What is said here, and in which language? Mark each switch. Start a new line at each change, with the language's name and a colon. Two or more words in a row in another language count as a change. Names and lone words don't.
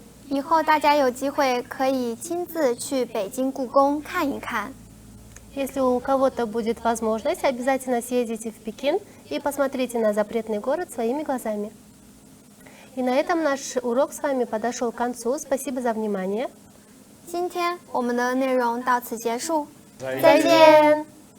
Chinese: 以后大家有机会可以亲自去北京故宫看一看。
Russian: Если у кого-то будет возможность, обязательно съездите в Пекин и посмотрите на запретный город своими глазами. И на этом наш урок с вами подошел к концу. Спасибо за внимание.
Chinese: 今天我们的内容到此结束，再再见。